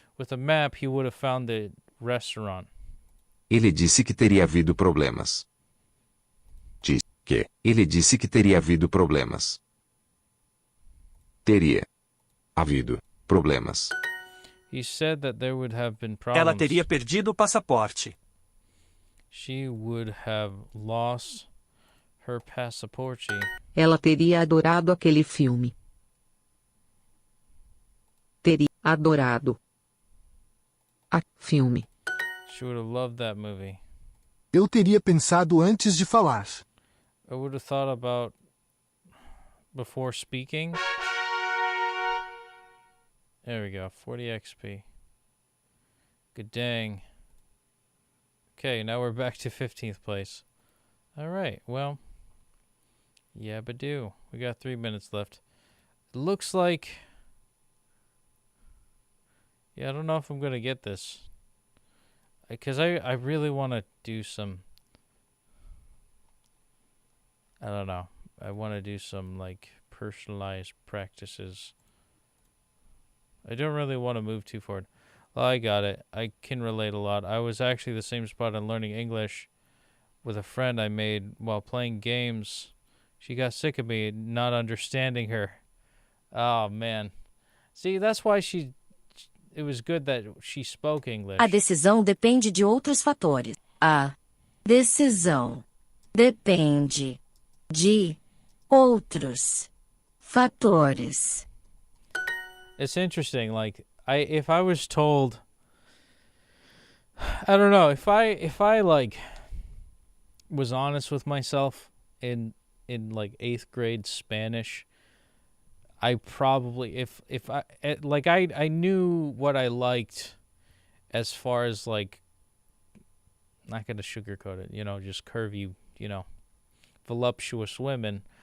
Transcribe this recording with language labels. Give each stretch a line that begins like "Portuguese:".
English: With a map, he would have found the restaurant.
Portuguese: Ele disse que teria havido problemas. Ele disse que teria havido problemas. Teria havido problemas.
English: He said that there would have been problems.
Portuguese: Ela teria perdido o passaporte.
English: She would have lost her passaporte.
Portuguese: Ela teria adorado aquele filme. Teria adorado. Filme.
English: She would have loved that movie.
Portuguese: Eu teria pensado antes de falar.
English: I would have thought about before speaking. There we go, 40 XP. Good dang. Okay, now we're back to 15th place. Alright, well. Yabba-do. We got 3 minutes left. It looks like... Yeah, I don't know if I'm going to get this. Because I really want to do some... I don't know. I want to do some, personalized practices. I don't really want to move too forward. Well, I got it. I can relate a lot. I was actually the same spot on learning English with a friend I made while playing games. She got sick of me not understanding her. Oh, man. See, that's why it was good that she spoke English.
Portuguese: A decisão depende de outros fatores. A decisão depende de outros fatores.
English: It's interesting. If I was told, I don't know, if I was honest with myself in 8th grade Spanish, I probably if I like I knew what I liked as far as like, not gonna sugarcoat it, just curvy, voluptuous women.